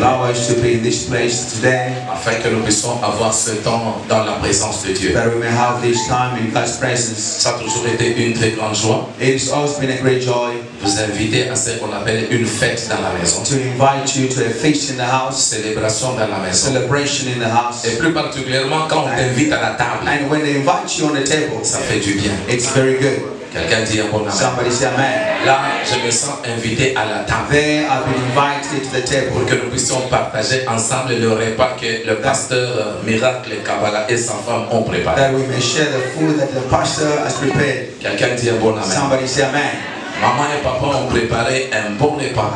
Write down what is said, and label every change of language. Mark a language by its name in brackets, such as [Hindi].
[English] us to be in this place today, [French] afin que nous puissions avoir ce temps dans la présence de Dieu. [English] that we may have this time in God's presence. [French] Ça a toujours été une très grande joie [English] It's always been a great joy [French] vous inviter à ce qu'on appelle une fête dans la maison, [English] to invite you to a feast in the house, [French] célébration dans la maison. [English] celebration in the house. [French] Et plus particulièrement quand on t'invite à la table, [English] And when they invite you on the table, [French] ça fait du bien. [English] it's very good. [French] Quelqu'un dit un bon amen. [English] Somebody say amen. [French] Là, je me sens invité à la table [English] There I've been invited to the [French] pour [English] table [French] que nous puissions partager ensemble le repas que le pasteur Miracle Kabbalah et sa femme ont préparé. [English] that we may share the food that the pastor has prepared. [French] Quelqu'un dit un bon amen. [English] Somebody say amen. [French] Maman et papa ont préparé un bon repas